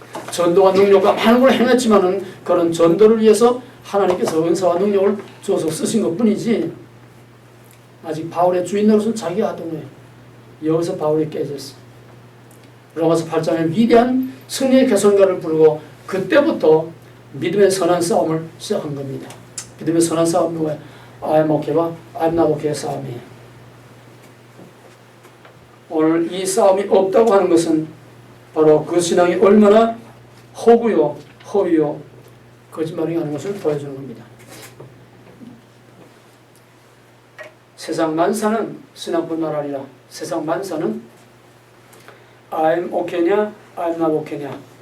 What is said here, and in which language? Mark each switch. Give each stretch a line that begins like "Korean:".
Korean: 전도와 능력과 많은 걸 행했지만은 그런 전도를 위해서 하나님께서 은사와 능력을 줘서 쓰신 것 뿐이지 아직 바울의 주인 노릇은 자기가 하던 거예요. 여기서 바울이 깨졌어. 로마서 8장의 위대한 승리의 개선가를 부르고 그때부터 믿음의 선한 싸움을 시작한 겁니다. 믿음의 선한 싸움은 뭐예요?
English: I'm okay와 I'm not okay 싸움이에요.
Korean: 오늘 이 싸움이 없다고 하는 것은 바로 그 신앙이 얼마나 허구요, 허위요, 거짓말이 하는 것을 보여주는 겁니다. 세상 만사는 신앙뿐만 아니라 세상 만사는 I'm okay 냐, I'm not okay 냐.